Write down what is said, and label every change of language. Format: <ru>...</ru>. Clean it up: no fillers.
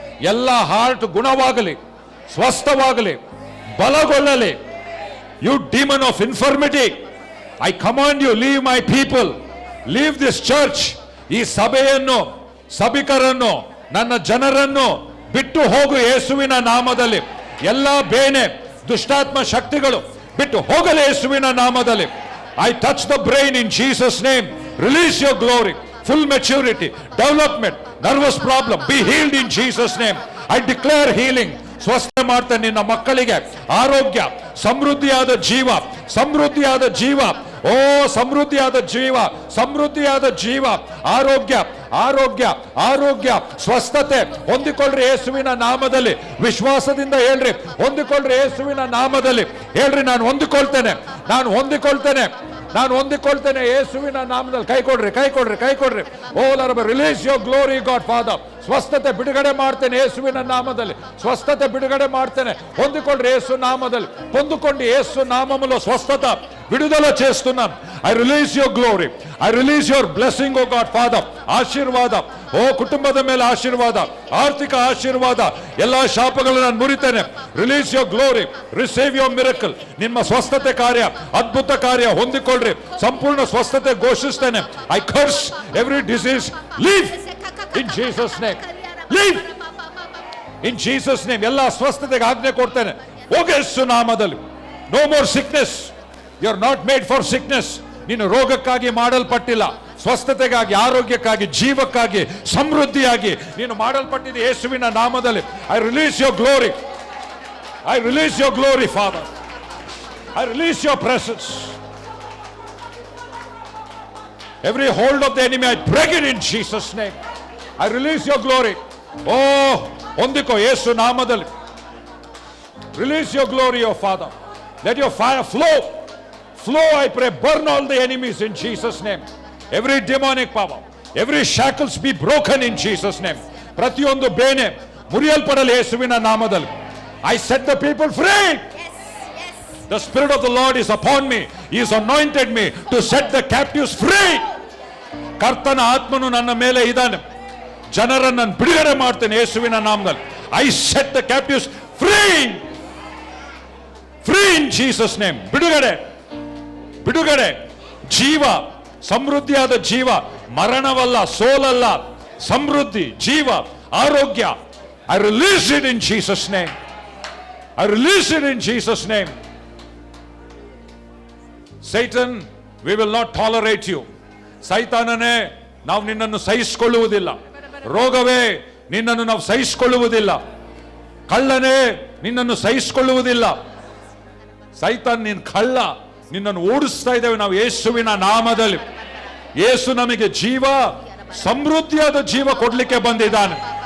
<kn>Ella heart ಗುಣವಾಗಲಿ, ಸ್ವಸ್ಥವಾಗಲಿ, ಬಲಗೊಳ್ಳಲಿ.</kn> <en>You demon of infirmity, I command you, leave my people, leave this church.</en> <kn>ಈ ಸಭೆಯನ್ನು, ಸಭಿಕರನ್ನು, ನನ್ನ ಜನರನ್ನು ಬಿಟ್ಟು ಹೋಗು ಯೇಸುವಿನ ನಾಮದಲ್ಲಿ. ಎಲ್ಲ ಬೇನೆ, ದುಷ್ಟಾತ್ಮ ಶಕ್ತಿಗಳು ಬಿಟ್ಟು ಹೋಗಲಿ ಯೇಸುವಿನ ನಾಮದಲ್ಲಿ.</kn> <en>I touch the brain in Jesus name. Release your glory, full maturity, development, nervous problem be healed in Jesus name. I declare healing.</en> <kn>ಸ್ವಸ್ಥ ಮಾಡ್ತೇನೆ ನಿನ್ನ ಮಕ್ಕಳಿಗೆ ಆರೋಗ್ಯ, ಸಮೃದ್ಧಿಯಾದ ಜೀವ, ಸಮೃದ್ಧಿಯಾದ ಜೀವ. ಓ ಸಮೃದ್ಧಿಯಾದ ಜೀವ, ಸಮೃದ್ಧಿಯಾದ ಜೀವ, ಆರೋಗ್ಯ, ಆರೋಗ್ಯ, ಆರೋಗ್ಯ, ಸ್ವಸ್ಥತೆ ಹೊಂದಿಕೊಳ್ಳ್ರಿ ಯೇಸುವಿನ ನಾಮದಲ್ಲಿ. ವಿಶ್ವಾಸದಿಂದ ಹೇಳ್ರಿ, ಹೊಂದಿಕೊಳ್ಳ್ರಿ ಯೇಸುವಿನ ನಾಮದಲ್ಲಿ. ಹೇಳ್ರಿ, ನಾನು ಹೊಂದಿಕೊಳ್ತೇನೆ, ನಾನು ಹೊಂದಿಕೊಳ್ತೇನೆ, ನಾನು ಹೊಂದಿಕೊಳ್ತೇನೆ ಯೇಸುವಿನ ನಾಮದಲ್ಲಿ. ಕೈ ಕೊಡ್ರಿ, ಕೈ ಕೊಡ್ರಿ,</kn> <en>ಕೈ ಕೊಡ್ರಿ. Oh lord, release your glory, god father.</en> <kn>ಸ್ವಸ್ಥತೆ ಬಿಡುಗಡೆ ಮಾಡ್ತೇನೆ ಯೇಸುವಿನ ನಾಮದಲ್ಲಿ. ಸ್ವಸ್ಥತೆ ಬಿಡುಗಡೆ ಮಾಡ್ತೇನೆ. ಹೊಂದಿಕೊಳ್ಳ್ರಿ ಯೇಸು ನಾಮದಲ್ಲಿ. ಹೊಂದಿಕೊಂಡು ಯೇಸು</kn> <te>నామములో స్వస్థత విడుదల చేస్తున్నాను.</te> <en>I release your glory, I release your blessing O God father.</en> <kn>ಆಶೀರ್ವಾದ, ಓ ಕುಟುಂಬದ ಮೇಲೆ ಆಶೀರ್ವಾದ, ಆರ್ಥಿಕ ಆಶೀರ್ವಾದ, ಎಲ್ಲ ಶಾಪಗಳನ್ನು ನಾನು ಮುರಿತೇನೆ.</kn> <en>Release your glory, receive your miracle.</en> <kn>ನಿಮ್ಮ ಸ್ವಸ್ಥತೆ ಕಾರ್ಯ, ಅದ್ಭುತ ಕಾರ್ಯ ಹೊಂದಿಕೊಳ್ಳ್ರಿ. ಸಂಪೂರ್ಣ ಸ್ವಸ್ಥತೆ ಘೋಷಿಸ್ತೇನೆ.</kn> <en>I curse every disease, leave in Jesus name, leave in Jesus name.</en> <kn>ಎಲ್ಲ ಸ್ವಸ್ಥತೆಗೆ ಆಜ್ಞೆ ಕೊಡ್ತೇನೆ, ಹೋಗಿ ಯೇಸು ನಾಮದಲ್ಲಿ.</kn> <en>No more sickness. You are not made for sickness.</en> <kn>ನೀನು ರೋಗಕ್ಕಾಗಿ ಮಾಡಲ್ಪಟ್ಟಿಲ್ಲ, ಸ್ವಸ್ಥತೆಗಾಗಿ, ಆರೋಗ್ಯಕ್ಕಾಗಿ, ಜೀವಕ್ಕಾಗಿ, ಸಮೃದ್ಧಿಯಾಗಿ ನೀನು ಮಾಡಲ್ಪಟ್ಟಿದೆ ಯೇಸುವಿನ ನಾಮದಲ್ಲಿ.</kn> <en>I release your glory, I release your glory father. I release your presence. Every hold of the enemy, I break it in Jesus' name. I release your glory.</en> <kn>Oh, ಹೊಂದಿಕೋ ಯೇಸು ನಾಮದಲ್ಲಿ.</kn> <en>Release your glory, your Father. Let your fire flow. Flow, I pray. Burn all the enemies in Jesus' name. Every demonic power, every shackles be broken in Jesus' name.</en> <kn>ಪ್ರತಿಯೊಂದು ಬೇನೆ ಮುರಿಯಲ್ಪಡಲಿ ಯೇಸುವಿನ ನಾಮದಲ್ಲಿ.</kn> <en>I set the people free. The Spirit of the Lord is upon me. He has anointed me to set the captives free.</en> <kn>ಕರ್ತನ ಆತ್ಮನು ನನ್ನ ಮೇಲೆ ಇದ್ದಾನೆ. ಜನರನ್ನು ಬಿಡುಗಡೆ ಮಾಡ್ತೇನೆ ಯೇಸುವಿನ ನಾಮದಲ್ಲಿ.</kn> <en>I set the captives free. Free in Jesus' name.</en> <kn>ಬಿಡುಗಡೆ, ಬಿಡುಗಡೆ, ಜೀವ, ಸಮೃದ್ಧಿಯಾದ ಜೀವ, ಮರಣವಲ್ಲ, ಸೋಲಲ್ಲ, ಸಮೃದ್ಧಿ, ಜೀವ, ಆರೋಗ್ಯ.</kn> <en>I release it in Jesus' name. I release it in Jesus' name. Satan, we will not tolerate you.</en> <kn>ಸೈತಾನನೇ, ನಾವು ನಿನ್ನನ್ನು ಸಹಿಸಿಕೊಳ್ಳುವುದಿಲ್ಲ. ರೋಗವೇ, ನಿನ್ನನ್ನು ನಾವು ಸಹಿಸಿಕೊಳ್ಳುವುದಿಲ್ಲ. ಕಳ್ಳನೇ, ನಿನ್ನನ್ನು ಸಹಿಸಿಕೊಳ್ಳುವುದಿಲ್ಲ. ಸೈತಾನ್, ನೀನು ಕಳ್ಳ, ನಿನ್ನನ್ನು ಓಡಿಸ್ತಾ ಇದ್ದೇವೆ ನಾವು ಯೇಸುವಿನ ನಾಮದಲ್ಲಿ. ಯೇಸು ನಮಗೆ ಜೀವ, ಸಮೃದ್ಧಿಯಾದ ಜೀವ ಕೊಡ್ಲಿಕ್ಕೆ ಬಂದಿದ್ದಾನೆ.</kn>